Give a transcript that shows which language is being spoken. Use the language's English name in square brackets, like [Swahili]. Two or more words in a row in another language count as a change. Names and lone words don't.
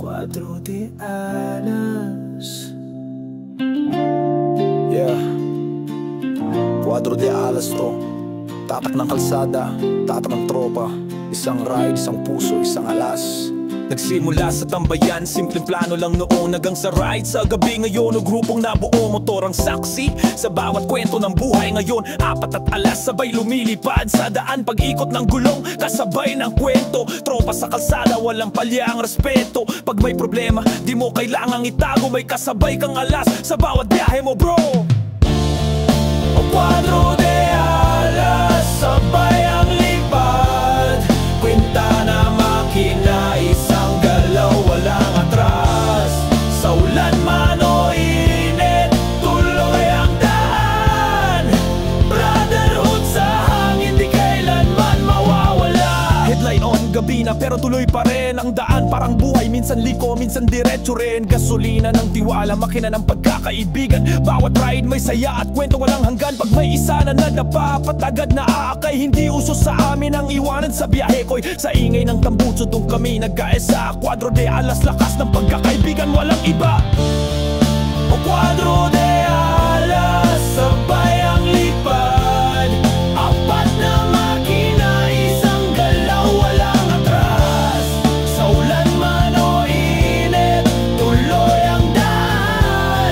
[Filipino] Cuadro de alas. Yeah, Cuadro de alas to. Tatak ng kalsada, tatak ng tropa. Isang ride, isang puso, isang alas. Nagsimula sa tambayan, simpleng plano lang noon. Hanggang sa ride sa gabi ngayon, o grupong nabuo, motor ang saksi sa bawat kwento ng buhay ngayon. 4 at alas sabay lumilipad sa daan, pag-ikot ng gulong kasabay ng kwento. Tropa sa kalsada, walang palya ang respeto. Pag may problema, di mo kailangang itago, may kasabay kang alas sa bawat biyahe mo, bro. O Cuadro de alas, sabay ang lipad. Kwenta na makina, isang galaw, walang atras. Sa ulan man o init, tuloy ang daan. Brotherhood sa hangin, di kailanman mawawala. [English] Headline on, [Filipino] gabi na pero tuloy pa rin ang daan. Parang buhay, minsan liko, minsan diretso rin. Gasolina ng tiwala, makina ng pagkakaibigan. Bawat ride may saya at kwento walang hanggan. Pag may isa na nadapa, patagad na aakay. Hindi uso sa amin ang iwanan sa biyahe ko'y sa ingay ng tambutso, doon kami nagkaesa. Cuadro de alas, lakas ng pagkakaibigan, walang iba. O Cuadro de alas, sabay ang lipad. 4 na makina, isang galaw, walang atras. Sa ulan man o init, tuloy ang daan.